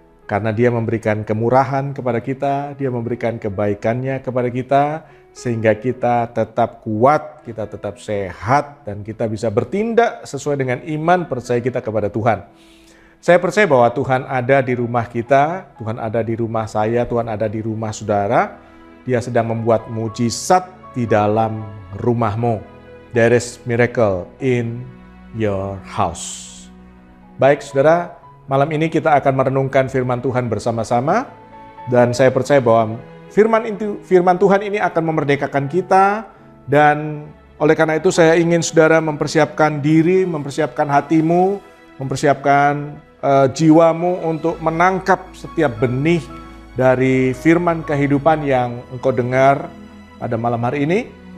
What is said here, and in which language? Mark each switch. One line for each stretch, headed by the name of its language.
Indonesian: Karena Dia memberikan kemurahan kepada kita, Dia memberikan kebaikannya kepada kita, sehingga kita tetap kuat, kita tetap sehat, dan kita bisa bertindak sesuai dengan iman percaya kita kepada Tuhan. Saya percaya bahwa Tuhan ada di rumah kita, Tuhan ada di rumah saya, Tuhan ada di rumah saudara. Dia sedang membuat mujizat di dalam rumahmu.
English: There is miracle in your house.
Indonesian: Baik saudara, malam ini kita akan merenungkan firman Tuhan bersama-sama. Dan saya percaya bahwa firman Tuhan ini akan memerdekakan kita. Dan oleh karena itu saya ingin saudara mempersiapkan diri, mempersiapkan hatimu, mempersiapkan jiwamu untuk menangkap setiap benih dari firman kehidupan yang engkau dengar pada malam hari ini.